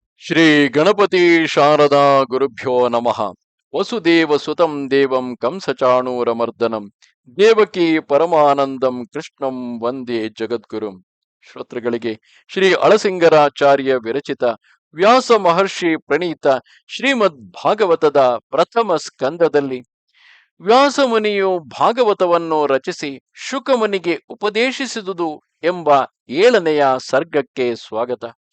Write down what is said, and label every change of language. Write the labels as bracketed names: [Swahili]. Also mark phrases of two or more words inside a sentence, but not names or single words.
[Sanskrit] ಶ್ರೀ ಗಣಪತಿ ಶಾರದಾ ಗುರುಭ್ಯೋ ನಮಃ. ವಸುದೇವ ಸುತಂ ದೇವಂ ಕಂಸಚಾಣೂರಮರ್ದನಂ ದೇವಕಿ ಪರಮಾನಂದಂ ಕೃಷ್ಣಂ ವಂದೇ ಜಗದ್ಗುರುಂ. [Kannada] ಶ್ರೋತೃಗಳಿಗೆ ಶ್ರೀ ಅಳಸಿಂಗರಾಚಾರ್ಯ ವಿರಚಿತ ವ್ಯಾಸ ಮಹರ್ಷಿ ಪ್ರಣೀತ ಶ್ರೀಮದ್ ಭಾಗವತದ ಪ್ರಥಮ ಸ್ಕಂದದಲ್ಲಿ ವ್ಯಾಸ ಮುನಿಯು ಭಾಗವತವನ್ನು ರಚಿಸಿ ಶುಕಮುನಿಗೆ ಉಪದೇಶಿಸಿದುದು ಎಂಬ 7ನೆಯ ಸರ್ಗಕ್ಕೆ ಸ್ವಾಗತ.